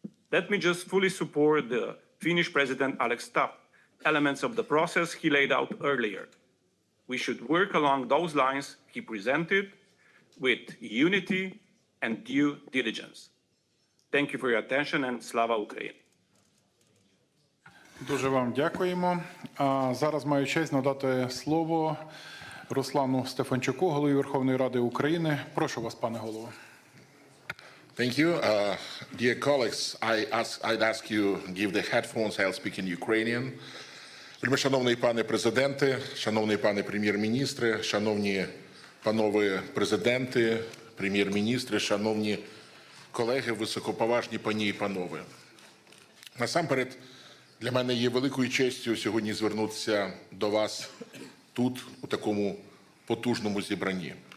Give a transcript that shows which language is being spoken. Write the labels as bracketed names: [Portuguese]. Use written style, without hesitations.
[English] Let me just fully support the Finnish President Alex Stubb elements of the process he laid out earlier. We should work along those lines he presented with unity and due diligence. Thank you for your attention, and Slava Ukraini. [Ukrainian] Дуже вам дякуємо. А зараз маю честь надати слово Руслану Стефанчуку, голові Верховної Ради України. Прошу вас, пане голово. [English] Thank you. Dear colleagues, I'd ask you to give the headphones, I'll speak in Ukrainian. [Ukrainian] Шановний пане президенте, шановний пане прем'єр-міністре, шановні панове президенти, прем'єр-міністри, шановні колеги, високоповажні пані і панове. Насамперед, для мене є великою честю сьогодні звернутися до вас тут, у такому потужному зібранні.